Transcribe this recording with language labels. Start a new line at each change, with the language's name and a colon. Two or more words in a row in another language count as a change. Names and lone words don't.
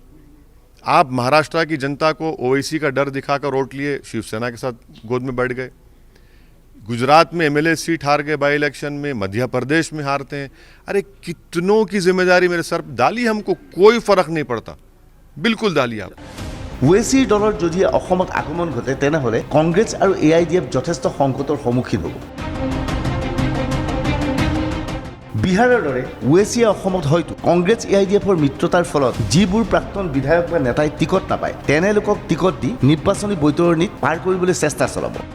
Hindi: आप महाराष्ट्र की जनता को ओवैसी का डर दिखाकर वोट लिए, शिवसेना के साथ गोद में बैठ गए। गुजरात में MLA सीट हार गए
English: by election
Hindi: में, मध्य प्रदेश में हारते हैं। अरे कितनों की जिम्मेदारी मेरे सर डाली, हमको कोई फर्क नहीं पड़ता, बिल्कुल डाली आप।
Assamese: ওৱেইচিৰ দলৰ যদি অসমত আগমন ঘটে তেনেহ'লে কংগ্ৰেছ আৰু AIDF যথেষ্ট সংকটৰ সন্মুখীন হ'ব। বিহাৰৰ দৰে ওৱেইচিয়ে অসমত হয়তো কংগ্ৰেছ AIDFৰ মিত্ৰতাৰ ফলত যিবোৰ প্ৰাক্তন বিধায়ক বা নেতাই টিকট নাপায় তেনে লোকক টিকট দি নিৰ্বাচনী বৈতৰণিত পাৰ কৰিবলৈ চেষ্টা চলাব।